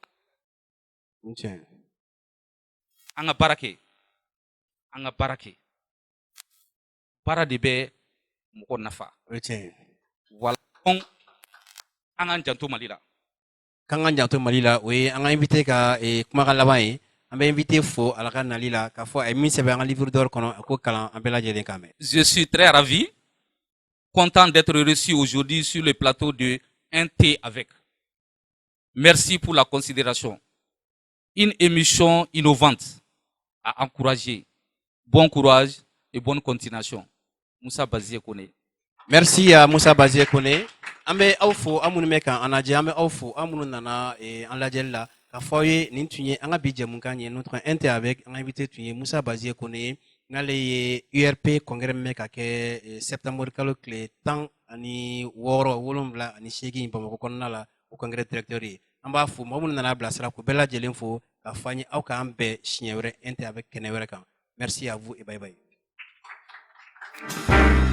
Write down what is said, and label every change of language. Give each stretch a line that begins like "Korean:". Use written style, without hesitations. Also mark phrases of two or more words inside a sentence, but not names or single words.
Bambara: an ka baara kɛ an ka baara kɛ baara de bɛ mɔgɔ nafa wala an k'an janto Mali la k'an k'an janto Mali la o ye an ka invité ka kumakan laban ye an bɛ invité fo ala ka nali la k'a fɔ a ye min sɛbɛn an ka
French: livre d'or
Bambara: kɔnɔ a ko kalan an bɛɛ lajɛlen k'a mɛn.
French: Je suis très ravi content d'être reçu aujourd'hui sur le plateau de Un thé avec. Merci pour la considération. Une émission innovante à encourager. Bon courage et bonne continuation. Moussa Bazie Kone. Merci à Moussa Bazie Kone.
Bambara: An bɛ aw fo an minnu bɛ k'an lajɛ an bɛ aw fo an minnu nana an lajɛli la k'a fɔ aw ye nin tun ye an ka bi jɛmukan ye notre Un thé avec an ka invité tun ye Moussa Bazie Kone ye n'ale ye URP congrès min bɛ ka kɛ septembre kalo tile 16 ani 8 Bamakɔ kɔnɔna la o congrès directeur ye an b'a fo mɔgɔ minnu nana bilasira k'u bɛɛ lajɛlen fo k'a fɔ an ye aw k'an bɛn siɲɛ wɛrɛ Un thé avec kɛnɛ wɛrɛ kan
French: merci à vous et
English: bye bye.